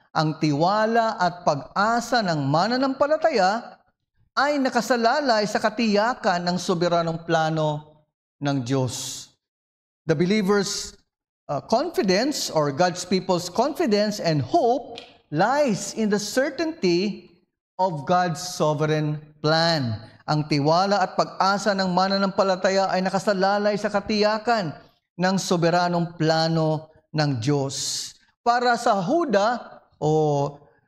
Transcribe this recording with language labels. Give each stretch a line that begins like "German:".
Filipino: Ang tiwala at pag-asa ng mananampalataya ay nakasalalay sa katiyakan ng soberanong plano ng Diyos.
English: The believer's confidence, or God's people's confidence and hope, lies in the certainty of God's sovereign plan.
Filipino: Ang tiwala at pag-asa ng mananampalataya ay nakasalalay sa katiyakan ng soberanong plano ng Diyos. Para sa Huda o